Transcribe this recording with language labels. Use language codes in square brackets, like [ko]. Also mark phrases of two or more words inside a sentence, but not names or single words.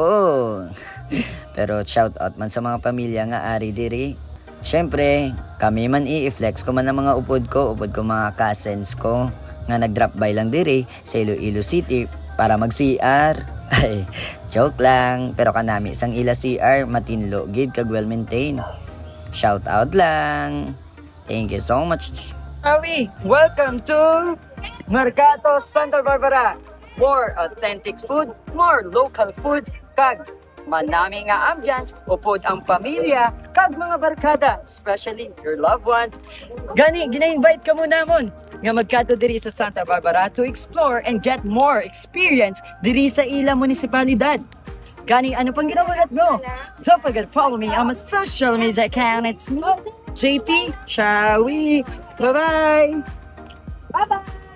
[hil] Pero [en] shout out [hil] man sa mga pamilya nga ari diri. Syempre, kami man i-flex ko man ang mga upod ko mga cousins ko nga nag-drop by lang diri sa Iloilo City para mag-CR. Ay, joke lang. Pero kanami isang ila CR matinlo gid kag [en] well maintained. Shout out lang. Thank you so much. Shawi, welcome to Mercato Santa Barbara. More authentic food, more local food, [hil] kag manami nga ambience, upod ang pamilya, kag mga barkada, [en] especially your loved ones. [hil] Gani, gina-invite ka mo namon nga magkato diri sa Santa Barbara [en] to explore and get more experience [hil] diri sa ila munisipalidad. Gani, ano pang ginawalat mo? [en] Don't forget to follow me on my social media account. It's me, JP Shawi. Bye-bye! Bye-bye!